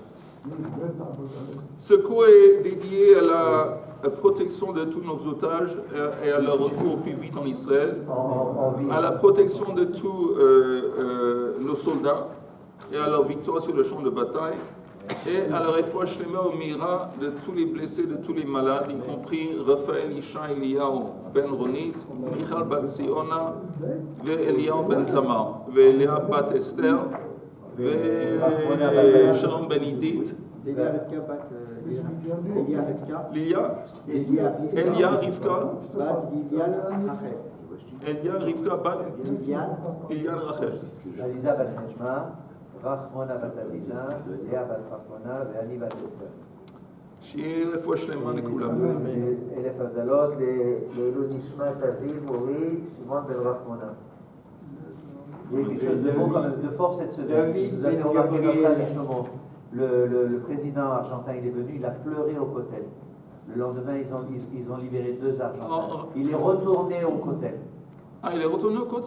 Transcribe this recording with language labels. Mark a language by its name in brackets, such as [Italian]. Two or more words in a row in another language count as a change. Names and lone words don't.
[French] Ce cours est dédié à la protection de tous nos otages et à leur retour au plus vite en Israël, à la protection de tous nos soldats et à leur victoire sur le champ de bataille, et à la [Hebrew] רפואה שלמה [French] au mira de tous les blessés, de tous les malades, y compris Raphaël Isha Eliyahu ben Ronit, Michal bat Siona, ve Eliyahu ben Tamar, ve Elia bat Esther, ve Shalom ben Idit, Elia Rivka bat Lilian Rachel. Aziza bat Nechma, Rachmona bat Aziza, Léa bat Rachmona, Ve'ani bat Esther. [Hebrew] שיהיה רפואה שלמה לכולם. אלף הבדלות לעילוי נשמת אביו, אורי, שמעון בן רחמונה. [French] Il y a quelque chose de bon, quand même, de fort cette semaine. Vous avez remarqué notre ami Shlomo. Le président argentin, il est venu, il a pleuré au Kotel. Le lendemain, ils ont libéré 2 Argentins. Il est retourné au Kotel. Ah, il est retourné au Kotel?